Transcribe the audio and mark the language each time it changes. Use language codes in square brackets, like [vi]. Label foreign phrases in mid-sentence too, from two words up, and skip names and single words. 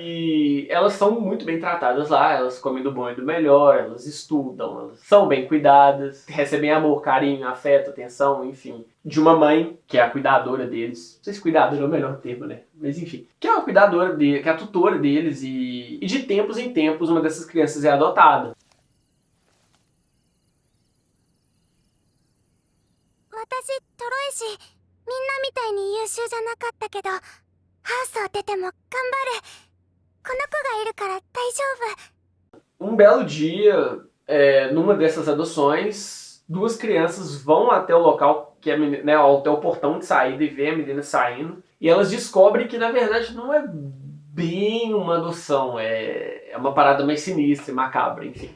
[pt] E elas são muito bem tratadas lá, elas comem do bom e do melhor, elas estudam, elas são bem cuidadas, recebem amor, carinho, afeto, atenção, enfim. De uma mãe, que é a cuidadora deles. Não sei se cuidadora é o melhor termo, né? Mas enfim. Que é a cuidadora deles, que é a tutora deles e de tempos em tempos uma dessas crianças é adotada. [ja] 私トロイ氏みんなみたいに優秀じゃなかったけどハウスを出ても頑張るこの子がいるから大丈夫 [pt] Um belo dia, numa dessas adoções, 2 crianças vão até o local, que é, né, até o portão de saída e vê a menina saindo. E elas descobrem que, na verdade, não é bem uma adoção, é uma parada mais sinistra e macabra, enfim.